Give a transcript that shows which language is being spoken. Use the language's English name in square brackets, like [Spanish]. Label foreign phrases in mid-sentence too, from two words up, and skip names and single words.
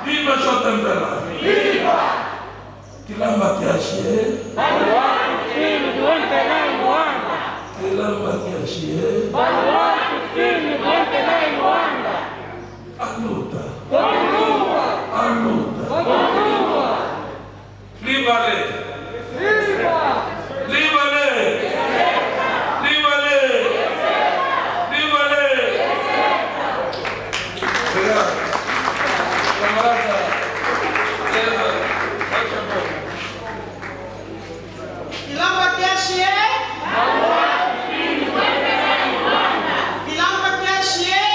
[Portuguese] Viva JMPLA! Viva! Quilamba Kiaxie! Baluarte, filho do MPLA em Luanda! Quilamba Kiaxie! Baluarte, filho do MPLA em Luanda! A luta! Continua! A luta! Continua! Libale! Viva! Libale! Libale! Libale! Obrigado. Camarada César, baixa a boca. Quilamba Kiaxie! Quilamba Kiaxie!